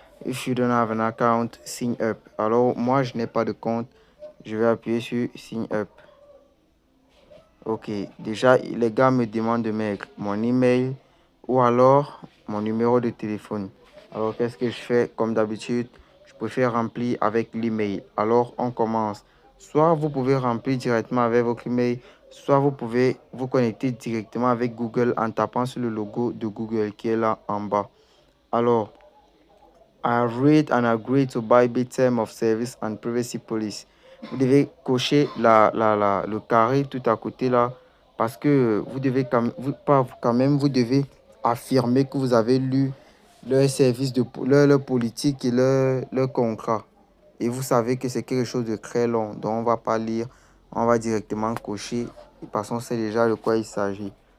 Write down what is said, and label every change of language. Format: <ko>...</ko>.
<en>If you don't have an account, sign up.</en> <fr>Alors, moi, je n'ai pas de compte. Je vais appuyer sur sign up. Ok, déjà, les gars me demandent de mettre mon email ou alors mon numéro de téléphone. Alors, qu'est-ce que je fais? Comme d'habitude, je préfère remplir avec l'email. Alors, on commence. Soit vous pouvez remplir directement avec votre email, soit vous pouvez vous connecter directement avec Google en tapant sur le logo de Google qui est là en bas.</fr> <en>Alors, I read and agree to Bybit Term of Service and Privacy Policy.</en> <fr>Vous devez cocher le carré tout à côté là parce que vous devez vous devez affirmer que vous avez lu leur service leur politique et leur contrat. Et vous savez que c'est quelque chose de très long, donc on va pas lire, on va directement cocher parce qu'on sait déjà de quoi il s'agit.</fr>